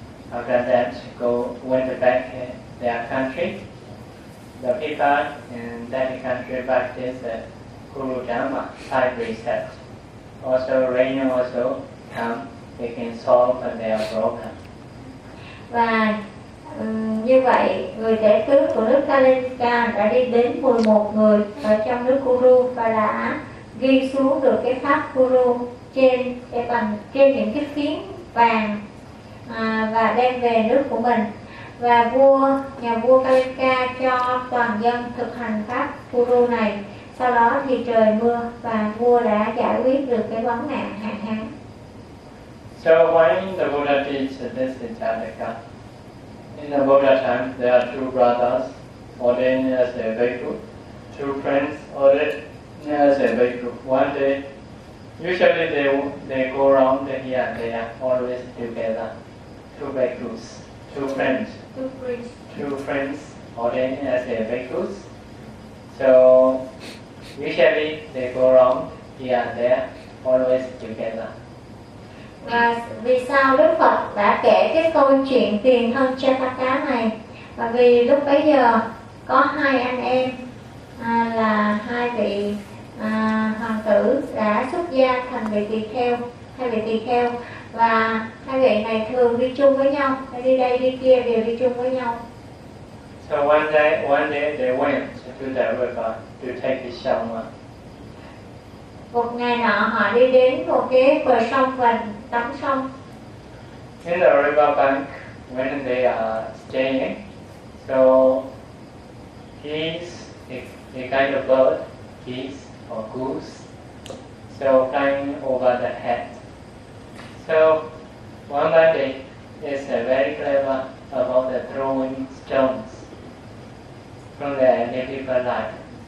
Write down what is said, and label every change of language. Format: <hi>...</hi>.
<en>After that, went back to their country. The people in that country practice the Guru Dhamma, 5 precepts. Also, rain also come, they can solve their problem.</en> <vi>Như vậy người tể tướng của nước Kalinga đã đi đến 11 người ở trong nước Kuru và đã ghi xuống được cái pháp Kuru trên những cái phiến vàng và đem về nước của mình, và nhà vua Kalinga cho toàn dân thực hành pháp Kuru này. Sau đó thì trời mưa và vua đã giải quyết được cái vấn nạn hạn hán.</vi> <en>So why the Buddha teach this in Chandika? In the Buddha time, there are 2 brothers ordained as a bhikkhu, 2 friends ordained as a bhikkhu. One day, usually they go around here and there, always together. 2 bhikkhus, 2 friends. 2 friends ordained as a bhikkhus. So, usually they go around here and there, always together.</en> <vi>Và vì sao Đức Phật đã kể cái câu chuyện tiền thân Chataka này? Và vì lúc bấy giờ có 2 anh em là 2 vị hoàng tử đã xuất gia thành vị tỳ kheo, 2 vị tỳ kheo, và 2 vị này thường đi chung với nhau, đi đây đi kia đều đi chung với nhau.</vi> <en>So one day they went to the river to take a shower.</en> <vi>Một ngày nọ họ đi đến một cái bờ sông và tắm sông.</vi> <en>In the river bank, when they are staying, so geese, a kind of bird, geese or goose, so flying over the head. So one lady is very clever about the throwing stones from the native land.</en>